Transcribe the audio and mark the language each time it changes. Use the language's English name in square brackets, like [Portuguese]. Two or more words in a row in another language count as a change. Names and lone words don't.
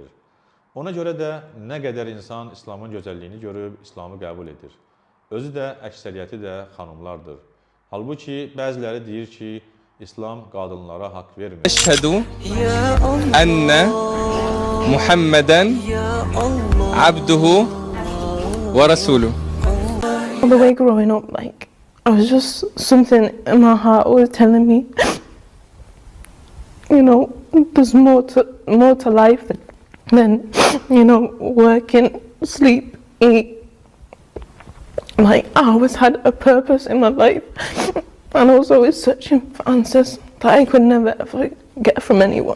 [Azerbaijani] Ona görə də nə qədər insan İslamın gözəlliyini görüb İslamı qəbul edir. Özü də, əksəriyyəti də xanımlardır. Halbuki bəziləri deyir ki, İslam qadınlara haqq vermir. [Arabic] أشهد أن محمدا عبده ورسوله. [English] The way growing up, like, I was just something in my heart always telling me, you know, there's more to life than, you know, working, sleep, eat. Like, I always had a purpose in my life, and I was always searching for answers that I could never ever get from anyone.